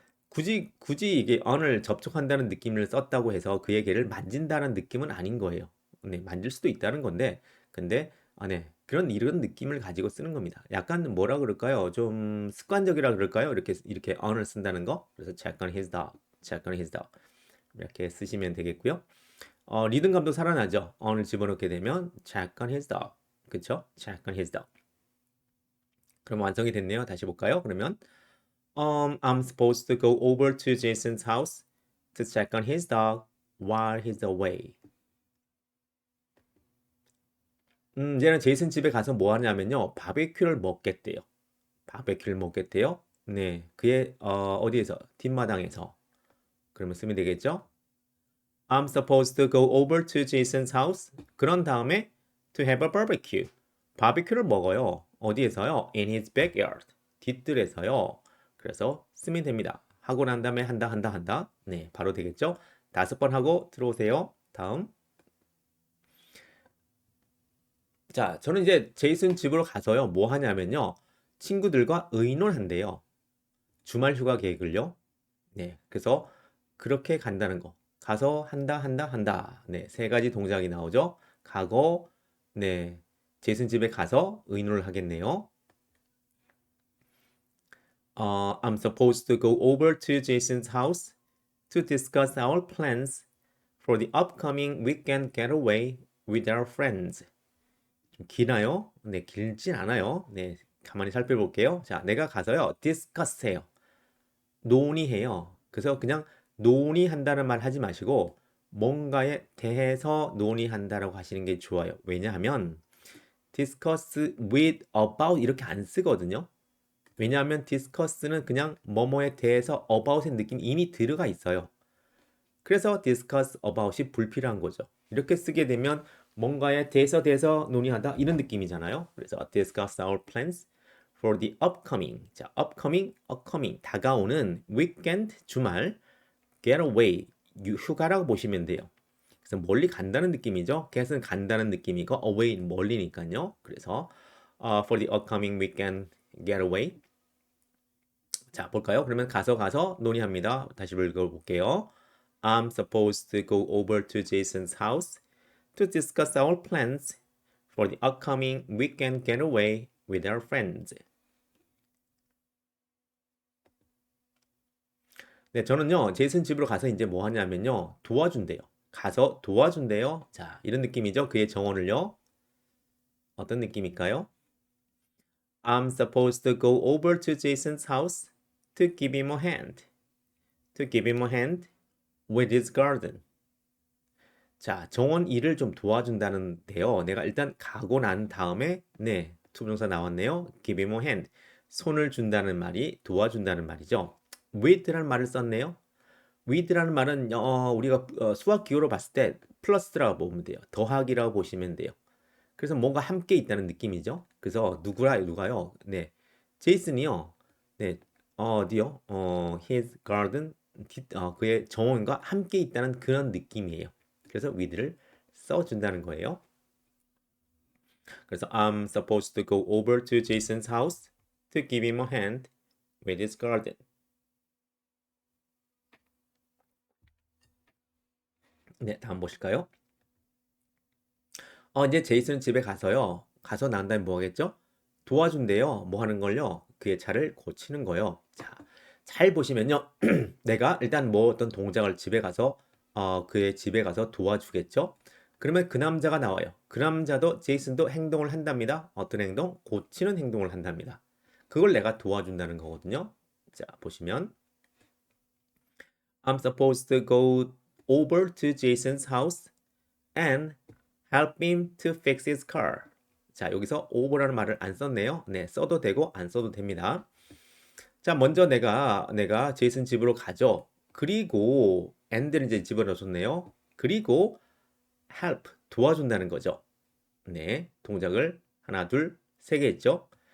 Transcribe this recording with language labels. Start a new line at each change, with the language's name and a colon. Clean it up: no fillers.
Korean: 굳이 이게 on을 접촉한다는 느낌을 썼다고 해서 그의 개를 만진다는 느낌은 아닌 거예요. 네, 만질 수도 있다는 건데, 근데 네, 이런 느낌을 가지고 쓰는 겁니다. 약간 뭐라 그럴까요? 좀 습관적이라 그럴까요? 이렇게 on을 쓴다는 거.
English: 그래서 check on his dog, check on his dog
Korean: 이렇게 쓰시면 되겠고요. 리듬감도 살아나죠. on을 집어넣게 되면
English: check on his dog,
Korean: 그쵸?
English: check on his dog.
Korean: 그럼 완성이 됐네요. 다시 볼까요?
English: 그러면 I'm supposed to go over to Jason's house to check on his dog while he's away.
Korean: 얘는 제이슨 집에 가서 뭐 하냐면요. 바베큐를 먹겠대요. 바베큐를 먹겠대요. 네, 그의 어디에서? 뒷마당에서. 그러면 쓰면 되겠죠?
English: I'm supposed to go over to Jason's house.
Korean: 그런 다음에
English: to have a barbecue.
Korean: 바베큐를 먹어요. 어디에서요?
English: In his backyard.
Korean: 뒷뜰에서요. 그래서 쓰면 됩니다. 하고 난 다음에 한다. 네, 바로 되겠죠? 5번 하고 들어오세요. 다음. 자, 저는 이제 제이슨 집으로 가서요. 뭐 하냐면요. 친구들과 의논한대요. 주말 휴가 계획을요. 네, 그래서 그렇게 간다는 거. 가서 한다. 네, 세 가지 동작이 나오죠. 가고, 네, 제이슨 집에 가서 의논을 하겠네요.
English: I'm supposed to go over to Jason's house to discuss our plans for the upcoming weekend getaway with our friends.
Korean: 좀 기나요? 네, 길진 않아요. 네, 가만히 살펴볼게요. 자, 내가 가서요, discuss 해요. 논의해요. 그래서 그냥 논의한다는 말 하지 마시고 뭔가에 대해서 논의한다라고 하시는 게 좋아요. 왜냐하면 discuss with about 이렇게 안 쓰거든요. 왜냐하면 discuss는 그냥 뭐뭐에 대해서 about의 느낌이 이미 들어가 있어요. 그래서 discuss about이 불필요한 거죠. 이렇게 쓰게 되면 뭔가에 대해서 논의하다 이런 느낌이잖아요.
English: 그래서 discuss our plans for the upcoming.
Korean: 자, upcoming 다가오는 weekend 주말 getaway 휴가라고 보시면 돼요. 그래서 멀리 간다는 느낌이죠. get은 간다는 느낌이고 away 멀리니까요.
English: 그래서 for the upcoming weekend getaway.
Korean: 자, 볼까요? 그러면 가서 논의합니다. 다시 읽어볼게요.
English: I'm supposed to go over to Jason's house to discuss our plans for the upcoming weekend getaway with our friends.
Korean: 네, 저는요, 제이슨 집으로 가서 이제 뭐 하냐면요, 도와준대요. 가서 도와준대요. 자, 이런 느낌이죠. 그의 정원을요. 어떤 느낌일까요?
English: I'm supposed to go over to Jason's house to give him a hand. To give him a hand with his garden.
Korean: 자, 정원 일을 좀 도와준다는데요. 내가 일단 가고 난 다음에 네, 투부정사 나왔네요.
English: give him a hand.
Korean: 손을 준다는 말이 도와준다는 말이죠. with라는 말을 썼네요. with라는 말은 우리가 수학 기호로 봤을 때 플러스라고 보면 돼요. 더하기라고 보시면 돼요. 그래서 뭔가 함께 있다는 느낌이죠. 그래서 누가요? 네, 제이슨이요. 네, 어디요? his garden, 그의 정원과 함께 있다는 그런 느낌이에요. 그래서 with를 써준다는 거예요. 그래서
English: I'm supposed to go over to Jason's house to give him a hand with his garden.
Korean: 네, 다음 보실까요? 이제 제이슨 집에 가서요. 가서 난 다음에 뭐 하겠죠? 도와준대요. 뭐 하는 걸요? 그의 차를 고치는 거요. 자, 잘 보시면요. 내가 일단 뭐 어떤 동작을 집에 가서 그의 집에 가서 도와주겠죠? 그러면 그 남자가 나와요. 그 남자도 제이슨도 행동을 한답니다. 어떤 행동? 고치는 행동을 한답니다. 그걸 내가 도와준다는 거거든요. 자, 보시면
English: I'm supposed to go over to Jason's house and help him to fix his car.
Korean: 자, 여기서 over라는 말을 안 썼네요. 네, 써도 되고 안 써도 됩니다. 자, 먼저 내가 제이슨 집으로 가죠. 그리고 and를 이제 집어넣어줬네요. 그리고 help 도와준다는 거죠. 네, 동작을 하나, 둘, 세 개 했죠.